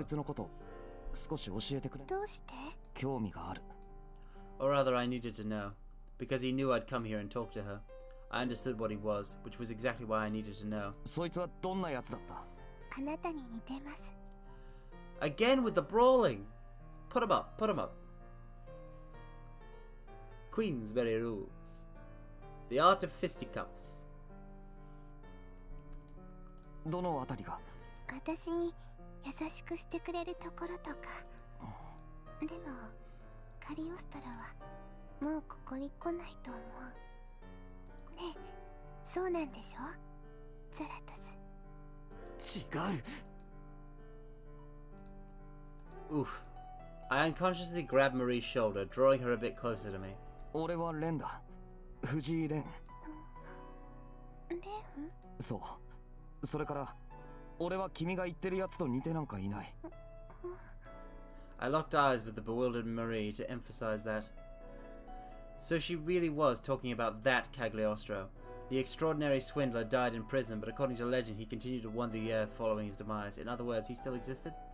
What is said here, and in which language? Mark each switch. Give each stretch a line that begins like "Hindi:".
Japanese: いつのこと少し教えてくれ。どうして？興味がある。
English: Or rather, I needed to know. Because he knew I'd come here and talk to her. I understood what he was, which was exactly why I needed to know.
Japanese: そいつはどんなやつだった？あなたに似てます。
English: Again with the brawling! Put him up, put him up. Queensberry rules. The art of fisticuffs.
Japanese: どのあたりが？私に優しくしてくれるところとか。でもカリオストロはもうここに来ないと思う。ねえ、そうなんでしょ？ザラトス。違う。 Oof.
English: I unconsciously grabbed Marie's shoulder, drawing her a bit closer to me.
Japanese: 俺はレンだ。藤井レン。レン？そう。それから俺は君が言ってるやつと似てなんかいない。
English: I locked eyes with the bewildered Marie to emphasize that. So she really was talking about that Cagliostro. The extraordinary swindler died in prison, but according to legend, he continued to wander the earth following his demise. In other words, he still existed?